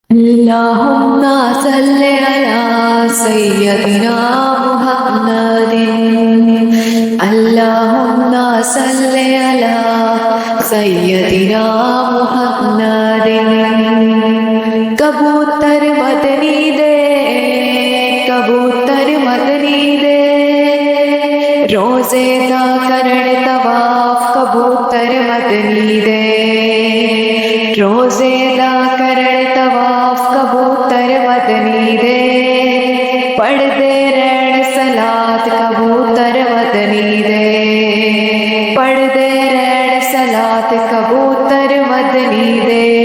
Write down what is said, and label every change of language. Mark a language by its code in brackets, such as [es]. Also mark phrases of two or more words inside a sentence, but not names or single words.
[ar] اللهم صل على سيدنا محمد. اللهم صل على سيدنا محمد. [pa] کبوتر مدنی دے، کبوتر مدنی دے، روضے دا کرن طواف کبوتر مدنی دے، روضے دا کرن طواف کبوتر مدنی دے، پڑھدے رہن صلات کبوتر مدنی دے، پڑھدے رہن صلات کبوتر مدنی دے.